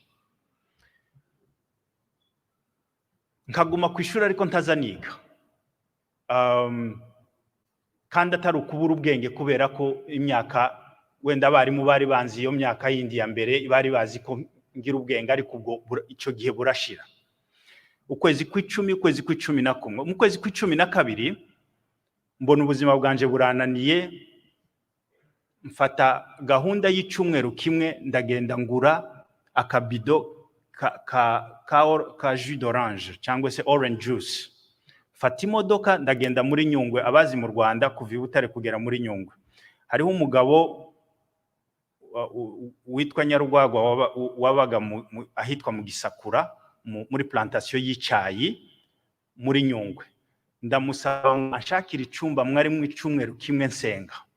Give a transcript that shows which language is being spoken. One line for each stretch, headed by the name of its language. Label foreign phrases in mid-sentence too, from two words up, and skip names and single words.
Kinyarwanda: Nkaguma ku ishuri ariko ntazaniga, kandi atari ukubura ubwenge kubera ko imyaka wenda abarimu bari banzi iyo myaka yindi ya mbere bari bazi ko ngira ubwenge, ariko ubwo icyo gihe burashira. ukwezi kw'icumi ukwezi kw'icumi na kumwe mu kwezi kw'icumi na kabiri mbona ubuzima bwanje burananiye mfata gahunda y'icumweru kimwe ndagenda ngura akabido ka
French: jus d'orange
Kinyarwanda: cyangwa se
English: orange juice
Kinyarwanda: fata imodoka ndagenda muri Nyungwe abazi mu Rwanda kuva i Butare kugera muri Nyungwe hariho umugabo witwa Nyarugwagwa wabaga ahitwa mu Gisakura muri plantation y'icyayi muri Nyungwe ndamusaba ashakira icumba mwari mu icumweru kimwe nsenga